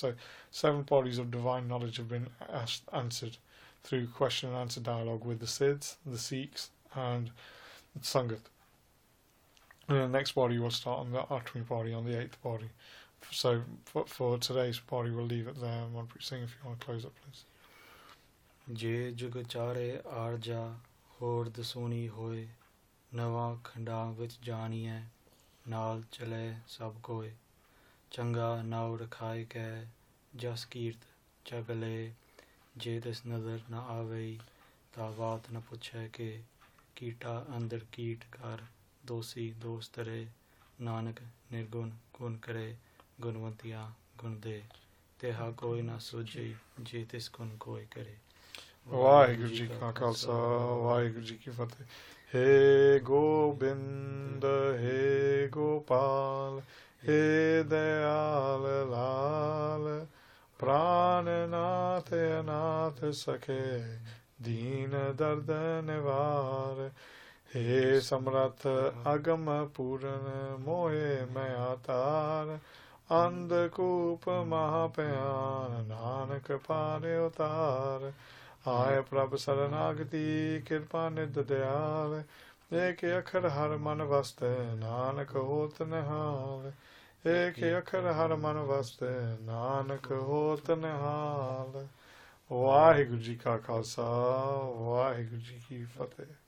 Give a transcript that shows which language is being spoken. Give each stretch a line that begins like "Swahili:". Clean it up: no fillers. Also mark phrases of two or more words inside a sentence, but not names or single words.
English: So 7 bodies of divine knowledge have been answered through question and answer dialogue with the Siddhs, the Sikhs, and Sangat. And the next body will start on the 8th body, on the 8th body. So for today's body, we'll leave it there. Kamalpreet Singh, if you want to close up, please.
Punjabi: ਜੇ ਜੁਗ ਚਾਰੇ ਆਰਜਾ ਹੋਰ ਦਸੂਣੀ ਹੋਇ, ਨਵਾ ਖੰਡਾ ਵਿਚਿ ਜਾਣੀਐ, ਨਾਲਿ ਚਲੈ ਸਭੁ ਕੋਇ, ਚੰਗਾ ਨਾਉ ਖਾਇ ਕੈ, ਜਸੁ ਕੀਰਤਿ ਜਗਿ ਲੇ, ਜੇ ਤਿਸੁ ਨਦਰਿ ਨ ਆਵਈ, ਤ ਵਾਤ ਨ ਪੁਛੈ ਕੇ, ਕੀਟਾ ਅੰਦਰਿ ਕੀਟੁ ਕਰਿ ਦੋਸੀ ਦੋਸੁ ਧਰੇ ਨਾਨਕ ਨਿਰਗੁਣਿ ਗੁਣੁ ਕਰੇ ਗੁਣਵੰਤਿਆ ਗੁਣੁ ਦੇ ਤੇਹਾ ਕੋਇ ਨ ਸੁਝਈ ਜਿ ਤਿਸੁ ਗੁਣੁ ਕੋਇ ਕਰੇ. ਵਾਹਿਗੁਰੂ ਜੀ ਕਾ ਖਾਲਸਾ ਵਾਹਿਗੁਰੂ ਜੀ ਕੀ ਫਤਿਹ। ਹੇ ਗੋਬਿੰਦ ਹੇ ਗੋਪਾਲ ਹੇ ਦਇਆਲ ਲਾਲ ਪ੍ਰਾਣਨਾਥ ਅਨਾਥ ਸਖੇ ਦੀਨ ਦਰਦ ਨਿਵਾਰ। ਹੇ ਸਮ੍ਰਥ ਅਗੰਮ ਪੂਰਨ ਮੋਹਿ ਮਇਆ ਧਾਰਿ ਅੰਧਕੂਪ ਮਹਾਭਇਆਨ ਨਾਨਕ ਪਾਰਿ ਉਤਾਰ। ਆਇ ਪ੍ਰਭ ਸਰਣਾਗਤੀ ਕ੍ਰਿਪਾ ਨਿਧਿ ਦਇਆਲ ਏਕ ਅਖਰੁ ਹਰਿ ਮਨਿ ਵਸਤ ਨਾਨਕ ਹੋਤ ਨਿਹਾਲ। ਏਕ ਅਖਰੁ ਹਰਿ ਮਨਿ ਵਸਤ ਨਾਨਕ ਹੋਤ ਨਿਹਾਲ। ਵਾਹਿਗੁਰੂ ਜੀ ਕਾ ਖਾਲਸਾ ਵਾਹਿਗੁਰੂ ਜੀ ਕੀ ਫਤਿਹ।